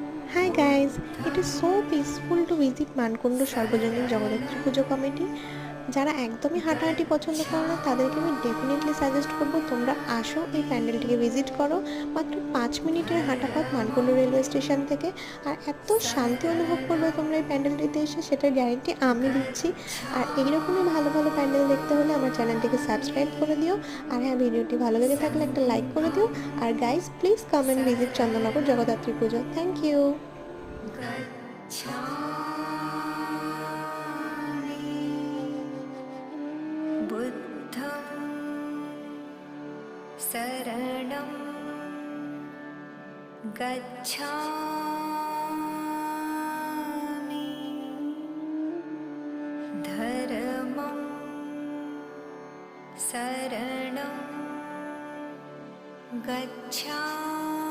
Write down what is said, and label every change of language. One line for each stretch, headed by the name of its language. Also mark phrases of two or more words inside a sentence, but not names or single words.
English: Hi guys, it is so peaceful to visit Mankundu সর্বজনীন জগদ্ধাত্রী পুজো কমিটি।
Bangla: যারা একদমই হাঁটাহাঁটি পছন্দ করো না তাদেরকে আমি
English: definitely suggest
Bangla: করব তোমরা আসো এই প্যান্ডেলটিকে ভিজিট করো। মাত্র 5 মিনিটের হাঁটা পথ মানকুণ্ডু রেলওয়ে স্টেশন থেকে। আর এত শান্তি অনুভব করবে তোমরা এই প্যান্ডেলটিতে এসে, সেটার গ্যারেন্টি আমি দিচ্ছি। আর এইরকমই ভালো ভালো প্যান্ডেল দেখতে হলে আমার চ্যানেলটিকে সাবস্ক্রাইব করে দিও। আর হ্যাঁ, ভিডিওটি ভালো লেগে থাকলে একটা লাইক করে দিও। আর
English: guys please come and visit চন্দননগর জগদ্ধাত্রী পুজো। thank you.
Pali: बुद्धं शरणं गच्छामि धर्मं शरणं गच्छामि